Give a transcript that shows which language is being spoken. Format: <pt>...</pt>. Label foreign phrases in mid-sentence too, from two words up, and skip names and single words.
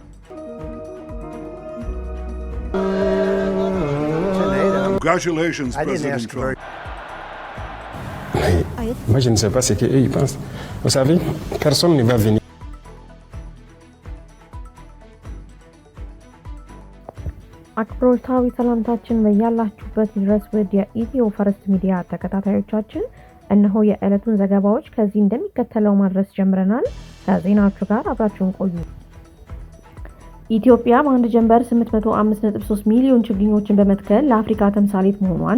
<en>Congratulations, President Trump.</en> <fr>Moi, je ne sais pas ce qu'eux ils pensent. Vous savez, personne ne va venir.</fr> <am>አክብሮታዊ ሰላምታችን በያላችሁበት ድረስ ወደ ኢትዮ ፈርስት ሚዲያ ተከታታዮቻችን እነሆ የዕለቱን ዘገባዎች ከዚህ እንደሚከተለው ማድረስ ጀምረናል። ከዜናዎቹ ጋር አብራችሁን ቆዩ። ኢትዮጵያ በአንድ ጀንበር 805.3 ሚሊዮን ችግኞችን በመትከል ለአፍሪካ ተምሳሌት መሆኗን</am>